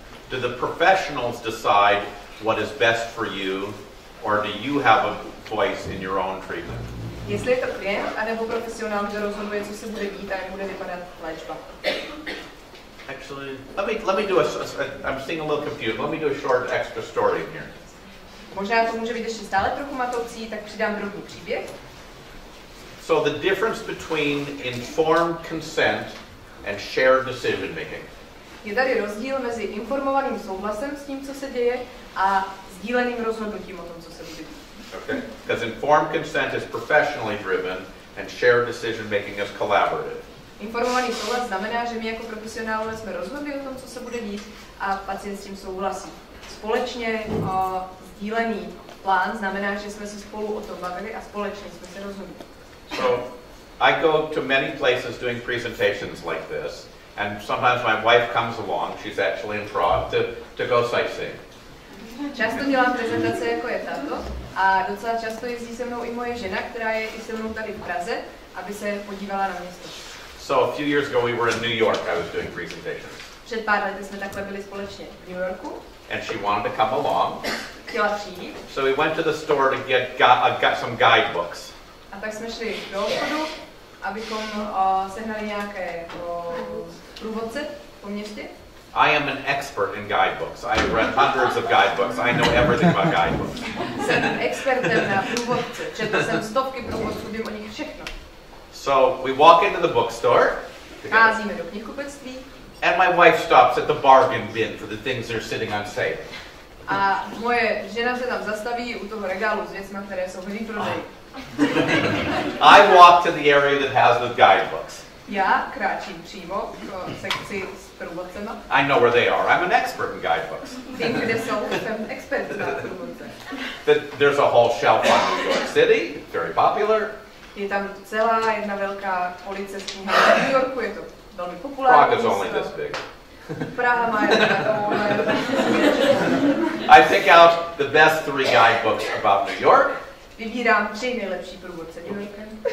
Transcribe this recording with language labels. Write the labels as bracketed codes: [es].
[en] Do the professionals decide what is best for you, or do you have a voice in your own treatment? [cs] Jestli je to klient, anebo profesionál, kdo rozhoduje, co se bude dít a jak bude vypadat léčba. [en] Actually, let me do I'm seeing a little confused. Let me do a short extra story in here. [cs] Možná to může být ještě stále trochu matoucí, tak přidám drobný příběh. [en] So the difference between informed consent and shared decision making. [cs] Je tady rozdíl mezi informovaným souhlasem s tím, co se děje, a sdíleným rozhodnutím o tom, co se bude dít. [en] Okay? Because informed consent is professionally driven and shared decision making is collaborative. [cs] Informovaný souhlas znamená, že my jako profesionálové jsme rozhodli o tom, co se bude dít, a pacient s tím souhlasí. Společně sdílený plán znamená, že jsme se spolu o tom bavili a společně jsme se rozhodli. [en] So I go to many places doing presentations like this, and sometimes my wife comes along, she's actually in Prague, to go sightseeing. [cs] Často dělám prezentace, jako je tato, a docela často jezdí se mnou i moje žena, která je i se mnou tady v Praze, aby se podívala na město. [en] So a few years ago we were in New York, I was doing presentations. [cs] Před pár lety jsme takhle byli společně v New Yorku. [en] And she wanted to come along. [cs] Chtěla přijít. [en] So we went to the store to get some guidebooks. [cs] A tak jsme šli do obchodu, abychom sehnali nějaké průvodce po městě. [en] I am an expert in guidebooks. I have read hundreds of guidebooks. I know everything about guidebooks. [cs] Jsem expertem na průvodce. Četl jsem stovky průvodců, vím o nich všechno. [en] So we walk into the bookstore. [cs] Vcházíme do knihkupectví. [en] And my wife stops at the bargain bin for the things that are sitting on sale. [cs] A moje žena se tam zastaví u toho regálu s věcmi, které jsou v výprodeji. [en] I walk to the area that has the guidebooks. [cs] Já kráčím přímo k sekci s průvodcema. [en] I know where they are. I'm an expert in guidebooks. [cs] Vím, kde jsou, jsem expert na průvodce. [en] There's a whole shelf on New York City, very popular. [cs] Je tam celá jedna velká police s knihami. V New Yorku je to velmi populární. [en] Prague is only this big. [cs] Praha má jedna. [en] I pick out the best 3 guidebooks about New York. [cs] Vybírám 3 nejlepší průvodce New Yorkem.